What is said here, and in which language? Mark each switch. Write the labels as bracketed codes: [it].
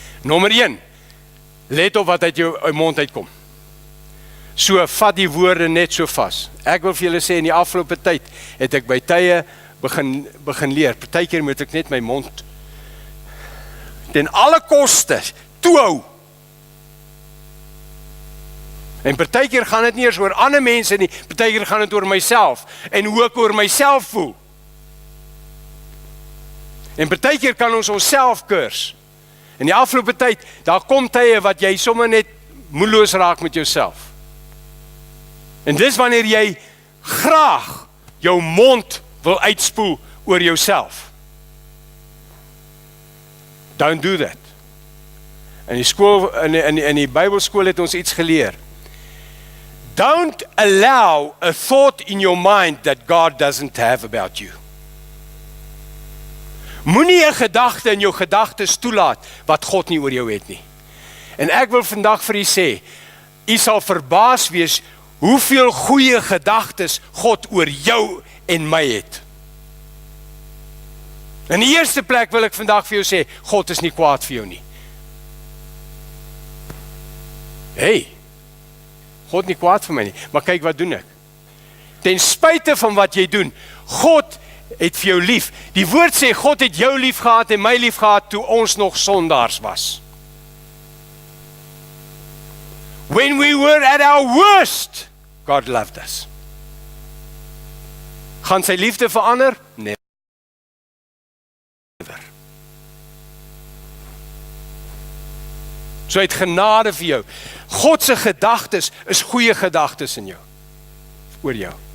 [af] Nommer 1, let op wat uit jou mond uitkom. So, vat die woorde net so vas. Ek wil vir julle sê, in die afgelope tyd het ek by tye begin leer. Partykeer moet ek net my mond ten alle koste toehou. En partykeer gaan dit nie eers oor ander mense nie, partykeer gaan dit oor myself, en hoe ek oor myself voel. En partykeer kan ons onsself kurs. In die afgelope tyd, daar kom tye wat jy sommer net moedeloos raak met jouself. En dis wanneer jy graag jou mond wil uitspoel oor jouself. [en] Don't do that. [af] In die skool, in die Bybelskool het ons iets geleer. [en] Don't allow a thought in your mind that God doesn't have about you. [af] Moenie 'n gedagte in jou gedagtes toelaat wat God nie oor jou het nie. En ek wil vandag vir u sê, u sal verbaas wees hoeveel goeie gedagtes God oor jou en my het. In die eerste plek wil ek vandag vir jou sê, God is nie kwaad vir jou nie. Hey, God nie kwaad vir my nie, maar kyk wat doen ek. Ten spyte van wat jy doen, God het vir jou lief. Die woord sê, God het jou lief gehad en my lief gehad toe ons nog sondaars was. [en] When we were at our worst, God loved us. [af] Gaan sy liefde verander? Nee. So hy het genade vir jou. God se gedagtes is goeie gedagtes in jou. Oor jou.